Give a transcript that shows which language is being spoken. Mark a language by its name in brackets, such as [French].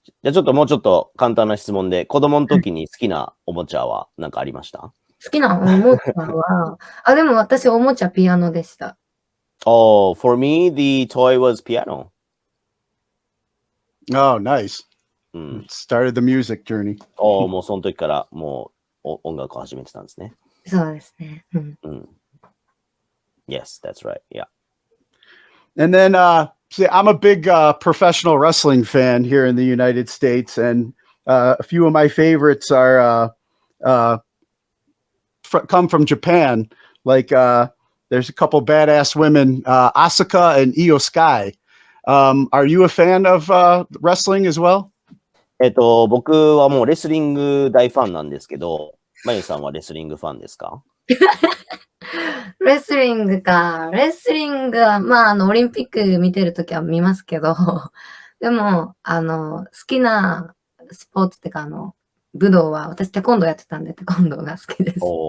[Japanese] じゃあちょっともうちょっと簡単な質問で、子供の時に好きなおもちゃは何かありました？好きなおもちゃは、でも私おもちゃピアノでした。 [English] Oh, for me, the toy was piano. Oh, nice. Started the music journey. [Japanese] もうその時からもう音楽を始めてたんですね。そうですね。 Yes, that's right. Yeah. [English] And then, see, I'm a big professional wrestling fan here in the United States, and a few of my favorites are come from Japan. Like, there's a couple badass women, Asuka and Io Sky. Are you a fan of wrestling as well? [Japanese] 僕はもうレスリング大ファンなんですけど、まゆさんはレスリングファンですか？レスリングは、まあ、オリンピック見てるときは見ますけど、でも、好きなスポーツってか、武道は、私テコンドーやってたんで、テコンドーが好きです。